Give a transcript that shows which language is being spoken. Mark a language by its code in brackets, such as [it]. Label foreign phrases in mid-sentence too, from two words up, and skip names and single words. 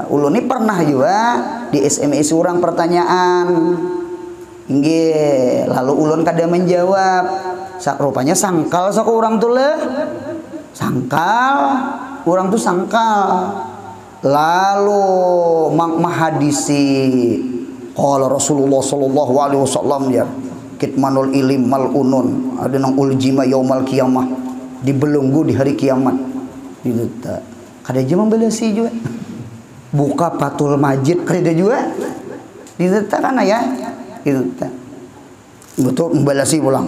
[bjn] Ulun ini pernah juga di SMS orang pertanyaan. Inggih, lalu ulun kada menjawab. Rupanya sangkal sok orang tuh le. Sangkal. Orang tuh sangkal. Lalu mahadisi [ar] قال رسول الله صلى الله عليه وسلم [bjn] ya. [ar] كتمان العلم ملعون. [bjn] Ada nang [ar] ألجم يوم القيامة. [bjn] Dibelenggu di hari kiamat. Gitu ta. Kada aja membelasi juga. Buka Fathul Majid kada juga. Diletakkan ya. Itu betul membelasi pulang.